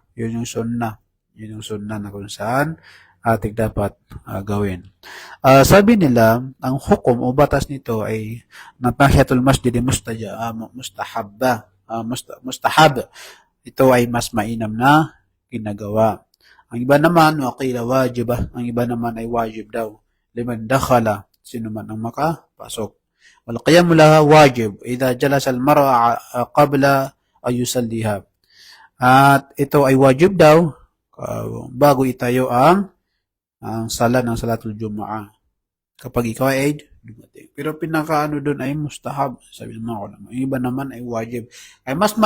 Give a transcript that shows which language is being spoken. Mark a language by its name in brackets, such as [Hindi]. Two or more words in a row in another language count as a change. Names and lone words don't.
[Filipino] Yun yung sunnah. Yun yung sunnah na kung saan ating dapat gawin. Sabi nila, ang hukom o batas nito ay [Arabic] تحية المسجد مستحب. [Filipino] Ito ay mas mainam na ginagawa. Ang iba naman, [Arabic] وقيل واجبة. [Filipino] Ang iba naman ay wajib daw. [Arabic] لمن دخل, [Filipino] sino man ang makapasok. [Arabic] والقيام لها واجب إذا جلس المرء قبل أن يصليها. [Filipino] At ito ay wajib daw bago itayo ang sala ng [Arabic] صلاة الجمعة. [Filipino] Kapag ikaw ay dumating. Pero pinakaano doon ay mustahab, sabi ng mga ulama. Yung iba naman ay wajib.